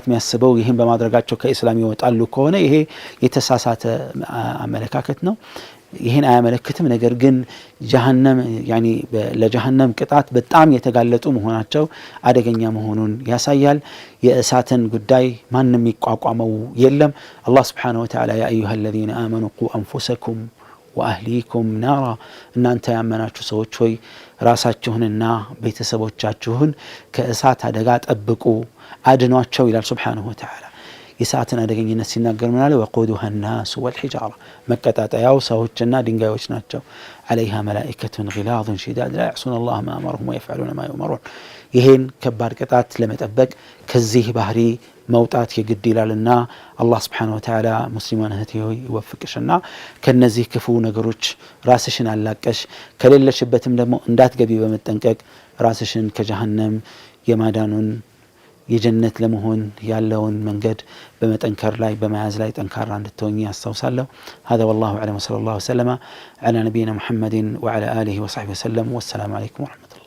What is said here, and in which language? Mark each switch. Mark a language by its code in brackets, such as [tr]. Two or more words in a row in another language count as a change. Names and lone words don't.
[am] የሚያስበው ይህን በማድረጋቸው ከእስላም ይወጣሉ ከሆነ ይሄ የተሳሳተ አመለካከት ነው። ይህን አያመለክትም። ነገር ግን ጀሃነም ለጀሃነም ቅጣት በጣም የተጋለጡ መሆናቸው አደገኛ መሆኑን ያሳያል። የእሳትን ጉዳይ ማንም ይቋቋመው የለም። አላህ [ar] سبحانه وتعالى يا أيها الذين آمنوا قوا أنفسكم وأهليكم نارا [am] እናንተ ያመናችሁ ሰዎች ሆይ ራሳችሁንና ቤተሰቦቻችሁን ከእሳት አደጋ ጠብቁ አድኗቸው ይላል [ar] سبحانه وتعالى። [am] የእሳትን አደገኝነት ሲናገር ምን አለ? [ar] ወቁዱሃ الناس والحجارة [am] መቀጣጣያው ሰዎችና ድንጋዮች ናቸው። [ar] عليها ملائكة غلاظ شداد لا يعصون الله ما أمرهم ويفعلون ما يؤمرون። [am] ይሄን ከባድ ቅጣት ለመጠበቅ ከዚህ ባህሪ መውጣት የግድ ይላልና አላህ [ar] سبحانه وتعالى [am] ሙስሊማን እህቴ ሆይ ይወፍቅሽና ከነዚህ ክፉ ነገሮች ራስሽን አላቀሽ ከሌለሽበትም ደግሞ እንዳትገቢ በመጠንቀቅ ራስሽን ከጀሃነም የማዳኑን የጀነት ለመሆን ያለውን መንገድ በመጠንከር ላይ በመያዝ ላይ ጠንካራ እንድትሆኚ ያስታውሳለሁ። [ar] هذا والله أعلم وصلى الله وسلم على نبينا محمد وعلى آله وصحبه وسلم والسلام عليكم ورحمة الله